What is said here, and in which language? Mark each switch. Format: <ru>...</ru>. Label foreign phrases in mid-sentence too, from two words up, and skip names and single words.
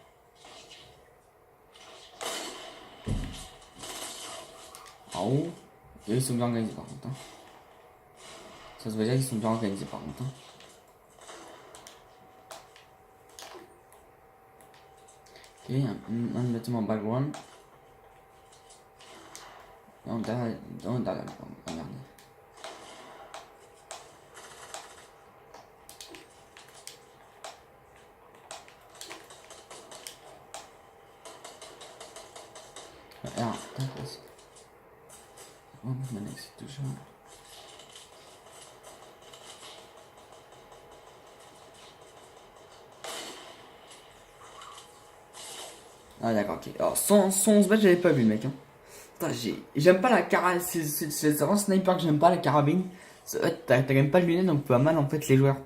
<fr>En haut, et ils sont bien organisés par contre. Hein. Ça se voit dire qu'ils sont bien organisés par contre. Hein. Ok, un bâtiment background. Non, derrière, regardez.</fr> <nl>Ja, dat is. Oh, mijn niks te doen.</nl> <fr>Ah d'accord, ok. Alors 111 balles, j'avais pas vu le mec. Hein. J'aime pas la carabine. C'est vraiment sniper que j'aime pas la carabine. T'as quand même pas de lunettes donc tu vois mal en fait les joueurs.</fr>